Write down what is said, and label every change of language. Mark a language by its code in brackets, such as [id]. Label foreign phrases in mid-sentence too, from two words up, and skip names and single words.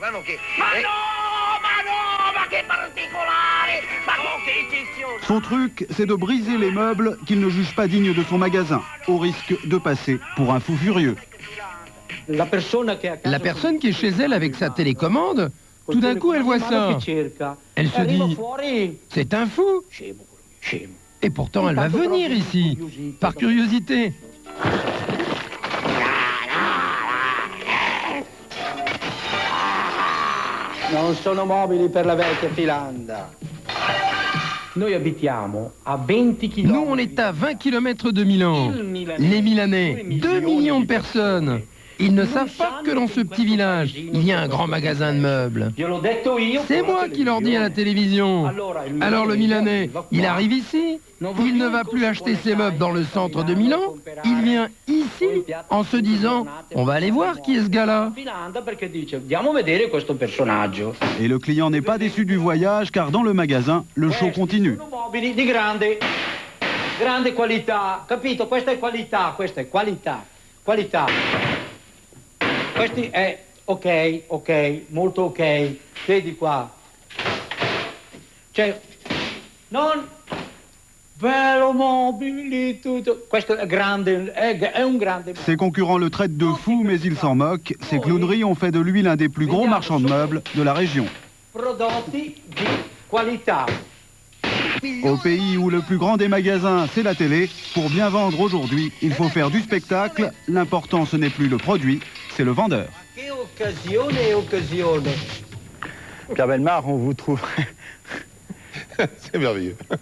[fr] Son truc, c'est de briser les meubles qu'il ne juge pas dignes de son magasin, au risque de passer pour un fou furieux. La personne qui est chez elle avec sa télécommande, tout d'un coup elle voit ça. Elle se dit, c'est un fou. Et pourtant elle va venir ici, par curiosité. [it] Non sono mobili per la vecchia Finlandia. [fr] Nous, on est à 20 km de Milan. Les Milanais, 2 millions de personnes. Ils ne savent pas que dans ce petit village, il y a un grand magasin de meubles. C'est moi qui leur dis à la télévision. Alors le Milanais, il arrive ici, il ne va plus acheter ses meubles dans le centre de Milan, il vient ici en se disant, on va aller voir qui est ce gars-là. Et le client n'est pas déçu du voyage car dans le magasin, le show continue. [it] Grande qualità, capito? Questa è qualità, qualità. Questi è ok, molto ok. Vedi qua. Cioè, non bello mobili, tutto. Questo è grande, è un grande. [fr] Ses concurrents le traitent de fou, mais il s'en moque. Ses clowneries ont fait de lui l'un des plus gros marchands de meubles de la région. [it] Prodotti di qualità. [fr] Au pays où le plus grand des magasins, c'est la télé, pour bien vendre aujourd'hui, il faut faire du spectacle. L'important, ce n'est plus le produit, c'est le vendeur. Pierre Bellemare, on vous trouve... C'est merveilleux.